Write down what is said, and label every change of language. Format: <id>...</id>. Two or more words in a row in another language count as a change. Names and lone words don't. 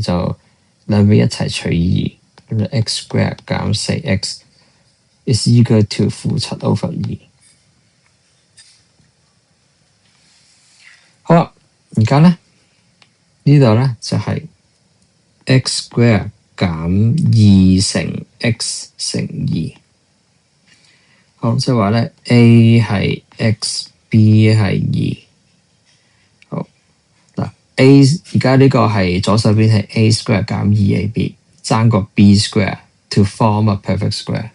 <yue>就兩邊一齊除2，咁就</yue> <en>x square</en> <yue>減 4x</yue> <en>is equal to</en> <yue>-7/2。而家咧呢度咧就係</yue> <en>x square</en> <yue>減2乘 x 乘2。好，即係話咧 A 係 x，B 係2。好嗱 ，A 而家呢個係左手邊係</yue> <en>A square</en> <yue>減 2AB， 爭個</yue> <en>B square to form a perfect square。</en>